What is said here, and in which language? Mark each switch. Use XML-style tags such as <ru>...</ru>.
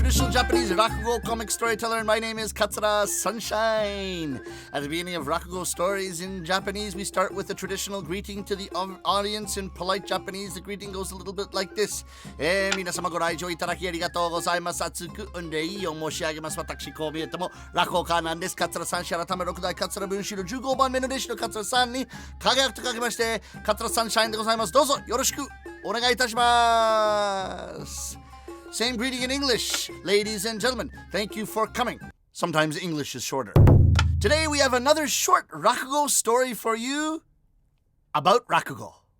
<en>Japanese Rakugo comic storyteller, and my name is Katsura Sunshine. At the beginning of Rakugo stories in Japanese, we start with a traditional greeting to the audience. In polite Japanese, the greeting goes a little bit like this.</en> <ja>皆様ご来場いただきありがとうございます。厚く御礼を申し上げます。私、こう見えても落語家なんです。桂三氏改め6代桂文枝の15番目の弟子の桂さんに輝くと書きまして、桂サンシャインでございます。どうぞよろしくお願いいたします。</ja> <en>Same greeting in English, ladies and gentlemen. Thank you for coming. Sometimes English is shorter. Today we have another short Rakugo story for you about Rakugo.</en>